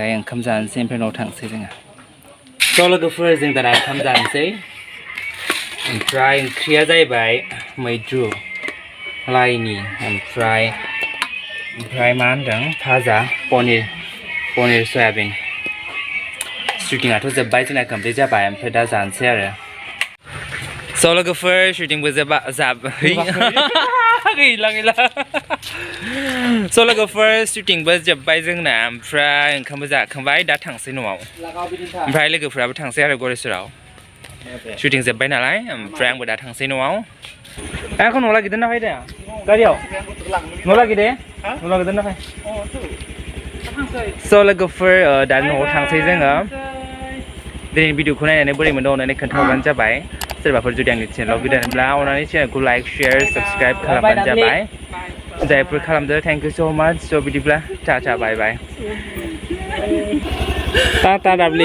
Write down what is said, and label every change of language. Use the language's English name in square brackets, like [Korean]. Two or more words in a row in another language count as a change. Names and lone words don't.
[Bodo] ओंखाम जानोसै ओमफ्राय न'आव थांसै जोङो स' लोगोफोर जों दा ओंखाम जानोसै ओमफ्राय ओंख्रिया जाहैबाय मैद्रु लाइनि ओमफ्राय मा होनदों भाजा पनिर सयाबिन शुटिंआथ' जोब्बाय जोंना कमप्लिट जाबाय ओमफ्राय दा जानोसै आरो So logofer [English] shooting with [Bodo] zab gila So logofer [English] shooting with [Bodo] jabbai जोंना ओमफ्राय ओंखाम जाखांबाय दा थांसै न'आव ओमफ्राय लोगोफोराबो थांसै आरो गरेस्वराव shooting जोब्बाय नालाय ओमफ्राय आंबो दा थांसै न'आव आंखौ न'आव लागिदों ना फै दे गारियाव न'आव लागिदे न'आव लागिदों ना फै So लोगोफोर दा न'आव थांसै जोङो दिनै भिडिअखौ नायनानै बोरै मोनदों अननानै खोन्थाहरबानो जाबाय सोरबाफोर जुदि आंनि चेनेलाव गोदानब्ला अननानै चेनेलखौ [English] like share subscribe [Bodo] खालामबानो जाबाय जायफोर खालामदो [English] thank you so much [Bodo] स' बिदिब्ला टाटा [English] bye bye [Bodo] टाटा दाब्लि